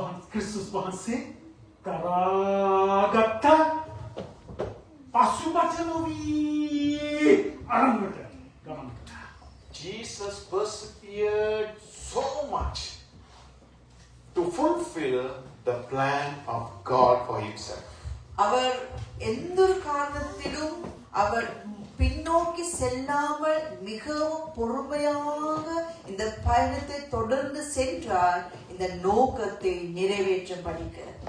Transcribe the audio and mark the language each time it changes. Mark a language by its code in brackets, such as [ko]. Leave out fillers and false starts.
[si] ක්‍රිස්තුස් වහන්සේ කරාගත්ත පසුබට නොවී අරමුණට ගමන් කළා. [en] Jesus persevered so much to fulfill the plan of God for himself. [ta] அவர் எந்த ஒரு காரணத்திலும் அவர் பின்னோக்கி செல்லாமல் மிகவும் பொறுமையாக இந்த பயணத்தை தொடர்ந்து சென்றார், இந்த நோக்கத்தை நிறைவேற்றும்படிக்கு.